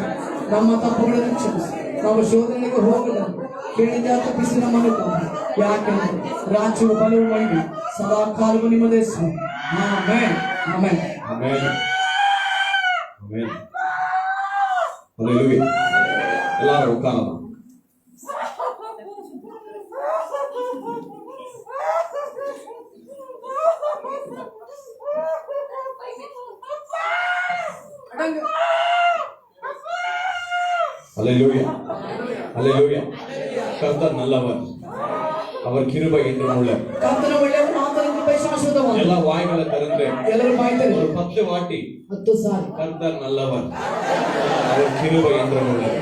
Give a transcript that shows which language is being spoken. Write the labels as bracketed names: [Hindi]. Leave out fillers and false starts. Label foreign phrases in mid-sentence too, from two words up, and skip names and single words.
[Kannada] ನಮ್ಮ ತಪ್ಪುಗಳನ್ನು ಕ್ಷಮಿಸಿ. ನಾವು ಶೋಧನೆಗೆ ಹೋಗಲ್ಲ. ಕೇಳಿದ ತಪ್ಪಿಸಿ ನಮ್ಮನ್ನು ಯಾಕೆಂದ್ರೆ ರಾಜ್ಯವು ಬಲವು ಮಹಿಮೆ ಸದಾ ಕಾಲವು ನಿಮ್ಮದೇ. ಆಮೆನ್ ಆಮೆನ್ ಆಮೆನ್ ಆಮೆನ್. ಹಲ್ಲೆಲೂಯಾ. ಎಲ್ಲರೂ ಉಟ್ಕಾರಲ್ಲ. [Tamil] ஹல்லேலூயா ஹல்லேலூயா. கர்த்தர் நல்லவர், அவர் கிருபை என்றும் உள்ளவர். [Kannada] கர்த்தர் ಒಳ್ಳೆಯವರು, ಆತನ ಕೃಪೆ ಶಾಶ್ವತವಾಗಿದೆ. ಎಲ್ಲ ವಾಯಿಗಳ ತೆರೆದ್ರೆ ಎಲ್ಲರೂ ಬಾಯ್ತಾರೆ [Tamil] ஒரு 10 வாட்டி [Kannada] 10 ಸಾರಿ [Tamil] கர்த்தர் நல்லவர், அவர் கிருபை என்றும் உள்ளவர்.